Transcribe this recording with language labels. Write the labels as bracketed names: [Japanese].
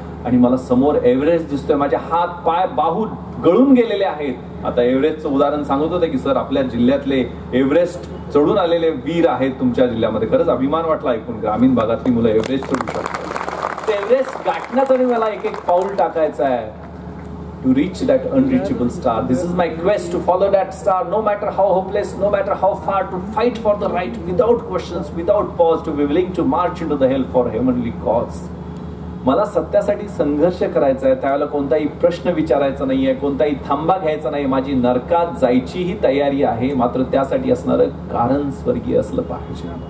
[Marathi] आणि मला समोर एव्हरेस्ट दिसतोय, माझे हात पाय बाहू गळून गेलेले आहेत. आता एव्हरेस्टचं उदाहरण सांगत होते की सर आपल्या जिल्ह्यातले एव्हरेस्ट चढून आलेले वीर आहेत तुमच्या जिल्ह्यामध्ये. खरंच अभिमान वाटला ऐकून. ग्रामीण भागातली मुलं एव्हरेस्ट चढू शकतात. एव्हरेस्ट गाठण्यासाठी मला एक पाऊल टाकायचं आहे. [English] To reach that unreachable star. This is my quest to follow that star, no matter how hopeless, no matter how far, to fight for the right without questions, without pause, to be willing to march into the hell for heavenly cause. [Marathi] मला सत्यासाठी संघर्ष करायचा आहे. त्यावेळेला कोणताही प्रश्न विचारायचा नाहीये, कोणताही थांबा घ्यायचा नाही. माझी नरकात जायचीही तयारी आहे, मात्र त्यासाठी असणारं कारण स्वर्गीय असलं पाहिजे.